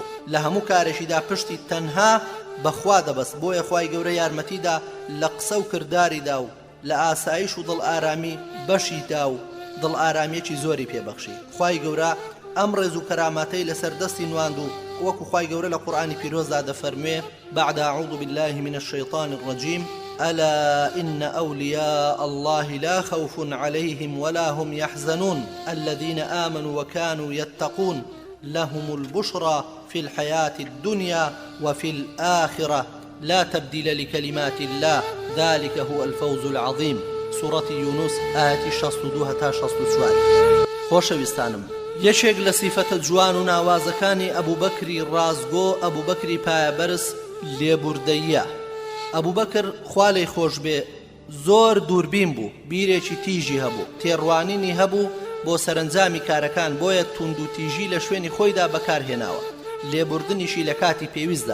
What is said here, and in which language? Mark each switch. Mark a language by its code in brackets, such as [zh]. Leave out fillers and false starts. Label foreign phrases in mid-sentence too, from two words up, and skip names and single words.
[ckb] لە هەموو کارێکیدا پشتی تەنها بەخوا دەبەست، بۆیە خوای گەورە یارمەتیدا لە قسە و کرداریدا و لە ئاسایش و دڵ ئارامی بەشیدا و دڵ ئارامیەکی زۆری پێبەخشی. خوای گەورە ئەم ڕێز و کەراماتەی لەسەر دەستی نواند و وەکو خوای گەورە لە قورئانی پیرۆزدا دەفەرموێ: [ar] بعد أعوذ بالله من الشيطان الرجيم ألا إن أولياء الله لا خوف عليهم ولا هم يحزنون الذين آمنوا وكانوا يتقون لهم البشرى في الحياة الدنيا وفي الآخرة لا تبديل لكلمات الله ذلك هو الفوز العظيم. سورة يونس آية 62 تا 64. [ckb] خۆشەویستانم، یەکێک لە سیفەتە جوان و ناوازەکانی ئەبوبەکری ڕازگۆ ئەبوبەکری پایەبەرز لێبوردەییە. ئەبوبەکر خوا لێی خۆش بێ زۆر دووربین بوو، بیرێکی تیژی هەبوو، تێڕوانینی هەبوو بۆ سەرنجامی کارەکان، بۆیە توند و تیژی لە شوێنی خۆیدا بەکارهێناوە، لێبوردنیشی لە کاتی پێویستدا.